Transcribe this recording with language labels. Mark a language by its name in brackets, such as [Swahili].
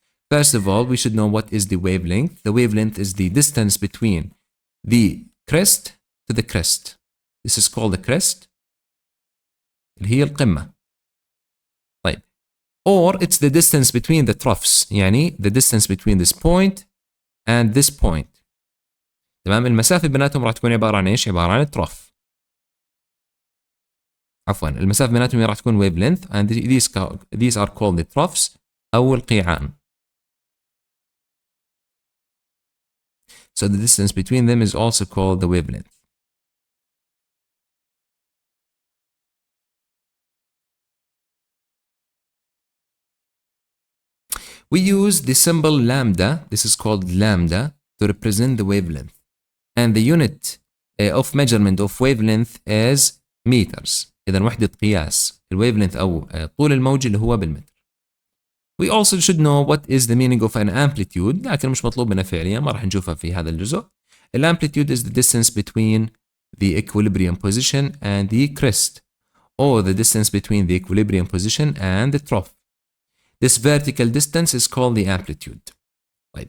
[English] First of all, we should know what is the wavelength. The wavelength is the distance between the crest to the crest. This is called the crest, [Arabic] اللي هي القمة. [English] طيب, or it's the distance between the troughs, [Arabic] يعني [English] the distance between this point and this point. [Arabic] تمام, المسافة بيناتهم راح تكون عبارة عن ايش؟ عبارة عن التروف. عفوا, المسافة بيناتهم راح تكون wavelength, [English] and these are called the troughs [Arabic] أو القيعان. [English] So the distance between them is also called the wavelength. We use the symbol lambda, this is called lambda, to represent the wavelength. And the unit of measurement of wavelength is meters. [Arabic] إذا وحدة قياس الwavelength أو طول الموج اللي هو بالمتر. [English] We also should know what is the meaning of an amplitude, [Arabic] لكن مش مطلوب منا فعليا, ما راح نشوفها في هذا الجزء. [English] Amplitude is the distance between the equilibrium position and the crest, or the distance between the equilibrium position and the trough. This vertical distance is called the amplitude. Right.